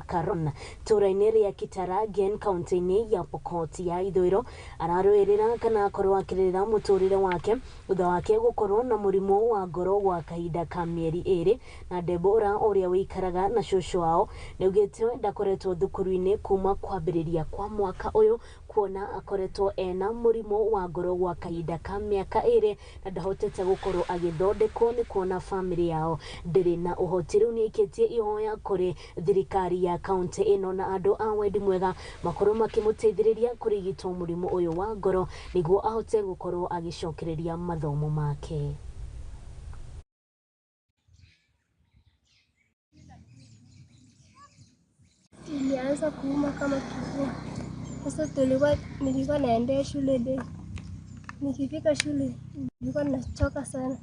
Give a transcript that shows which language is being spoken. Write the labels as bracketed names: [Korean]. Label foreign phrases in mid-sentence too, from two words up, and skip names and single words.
[Kikuyu] Karon tũra-inĩ rĩa Kitaragen kaunti-inĩ ya Pokot ya ithũĩro ararũĩrĩra kana akorwo akĩrĩra mũtũrĩre wake thutha wake gũkorwo na mũrimũ wa ngoro gwa kahinda ka mĩeri ere na Debora ũrĩa wĩikaraga na cũcũ wao nĩaugĩte ndakoretwo thukuru-inĩ kuma kwambĩrĩria kwa mwaka ũyũ kuona akoretwo ena mũrimũ wa ngoro gwa kahinda ka mĩaka ere na ndahotete gũkorwo agĩthondekwo nĩ kuona famĩlĩ yao ndĩrĩ na ũhoti. Rĩu nĩikĩtie ihoya kũrĩ thirikari ya kaunti ĩno na andũ a wendi mwega makorwo makĩmũteithĩrĩria kũrigitwo mũrimũ ũyũ wa ngoro nĩguo ahote gũkorwo agĩcokereria mathomo make. [Swahili] Ilianza kuuma kama kifua. Sasa nilikuwa naendea shule leo. Nikifika shule nilikuwa nachoka sana.